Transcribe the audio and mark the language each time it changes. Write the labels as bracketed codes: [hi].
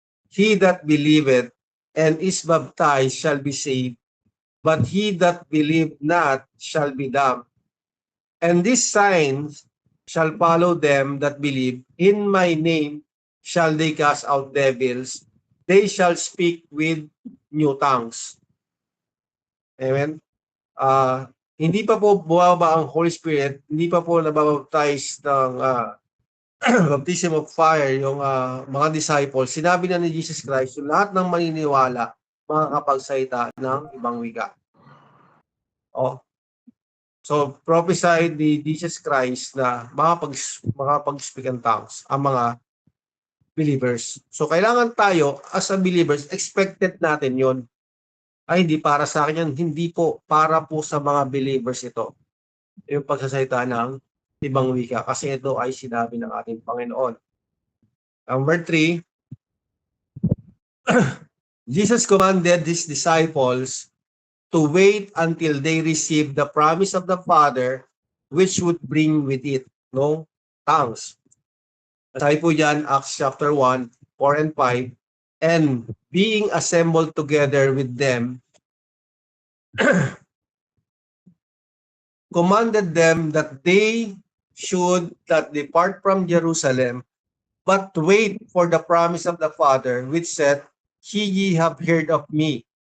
[en] He that believeth and is baptized shall be saved, but he that believe not shall be damned. And these signs shall follow them that believe. In my name shall they cast out devils. They shall speak with new tongues. Amen? [tl] Hindi pa po bumaba ang Holy Spirit, hindi pa po nababaptize ng baptism of fire yung mga disciples. Sinabi na ni Jesus Christ, yung lahat ng maniniwala makakapagsalita ng ibang wika. So, prophesied ni Jesus Christ na makapag-speak in tongues ang mga believers. So, kailangan tayo, as a believers, expected natin yon. Ay, hindi para sa akin yan. Hindi po. Para po sa mga believers ito. Yung pagsasalita ng ibang wika. Kasi ito ay sinabi ng ating Panginoon. [en] Number 3, Jesus commanded his disciples to wait until they receive the promise of the Father, which would bring with it tongues. [tl] Sabi po dyan, [en] Acts chapter 1, 4 and 5, and being assembled together with them, commanded them that they should not depart from Jerusalem, but wait for the promise of the Father, which said, ye have heard of me.